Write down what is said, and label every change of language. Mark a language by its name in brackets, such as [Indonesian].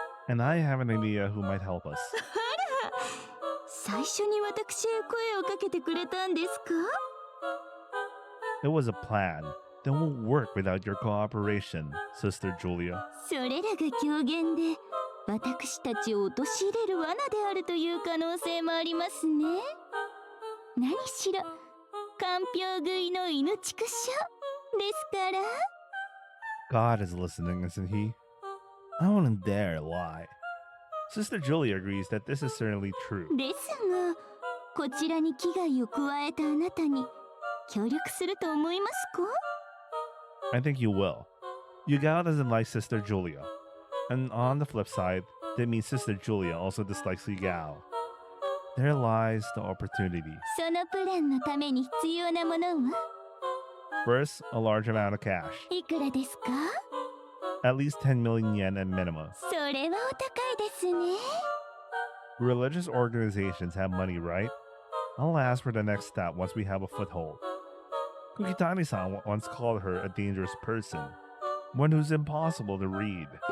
[English] And I have an idea who might help us. [Japanese] あら、最初に私へ声をかけてくれたんですか？ [English] It was a plan that won't work without your cooperation, Sister Julia. [Japanese] それらが狂言で私たちを陥れる罠であるという可能性もありますね。何しろかんぴょう食いの犬畜生ですから。 [English] God is listening, isn't he? I wouldn't dare lie. Sister Julia agrees that this is certainly true. [Japanese] ですが、こちらに危害を加えたあなたに協力すると思いますか？ [English] I think you will. Yugao doesn't like Sister Julia. And on the flip side, that means Sister Julia also dislikes Yugao. There lies the opportunity. [Japanese] そのプランのために必要なものは？ [English] First, a large amount of cash. [Japanese] いくらですか？ [English] At least 10 million yen at minimum. [Japanese] それはお高いですね。 [English] Religious organizations have money, right? I'll ask for the next step once we have a foothold. Kukitani-san once called her a dangerous person, one who's impossible to read.